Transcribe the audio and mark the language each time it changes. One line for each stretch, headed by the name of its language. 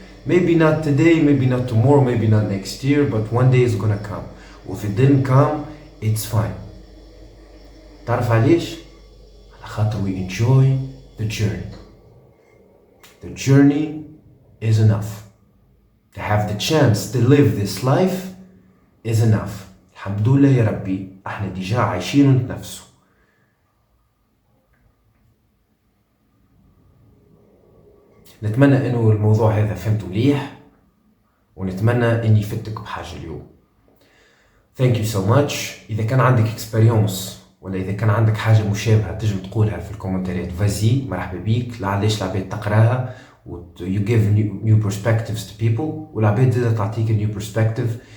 English: Maybe not today, maybe not tomorrow, maybe not next year, but one day it's gonna come. If it didn't come, it's fine.
Arabic: تعرف علاش؟ على خاطر
English: we enjoy the journey. The journey is enough. To have the chance to live this life is enough.
Arabic: الحمد لله يا ربي احنا ديجا عايشين ونتنفسوا. نتمنى انه الموضوع هذا فهمته مليح، ونتمنى اني فدتك بحاجة اليوم.
English: Thank you so much.
Arabic: اذا كان عندك experience ولا اذا كان عندك حاجة مشابهة تجم تقولها في الكومنتات، فازي مرحبا بيك. لعليش العباد تقراها
English: you give new perspectives to people،
Arabic: والعباد زادة تعطيك
English: new perspective.